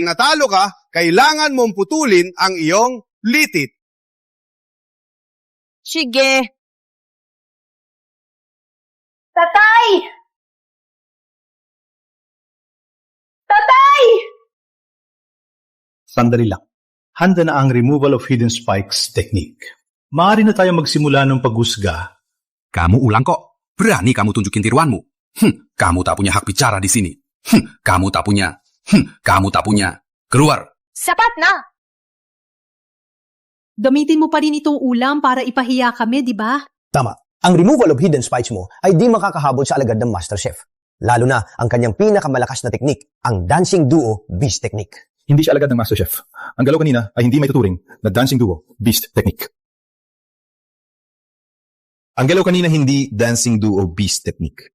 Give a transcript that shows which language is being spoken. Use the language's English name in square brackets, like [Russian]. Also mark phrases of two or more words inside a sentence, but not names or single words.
[Filipino] Dahil natalo ka, kailangan mong putulin ang iyong Litit. Sige. Tatay! Tatay! Sandali lang. Handa na ang [English] removal of hidden spikes technique. [Filipino] Maaari na tayo magsimula ng paghusga. [Indonesian] Kamu ulang ko. Berani kamu tunjukin tiruan mo. Kamu tak punya hak bicara di sini. Kamu tak punya. Kamu tak punya. Keluar. [Filipino] Sapat na! Gamitin mo pa rin itong ulam para ipahiya kami, di ba? Tama. Ang [English] removal of hidden spikes [Filipino] mo ay di makakahabol sa alagad ng Master Chef. Lalo na ang kanyang pinakamalakas na teknik, ang [English] Dancing Duo Beast Technique. [Filipino] Hindi siya alagad ng Master Chef. Ang galaw kanina ay hindi may tuturing na [English] Dancing Duo Beast Technique. [Filipino] Ang galaw kanina hindi [English] Dancing Duo Beast Technique.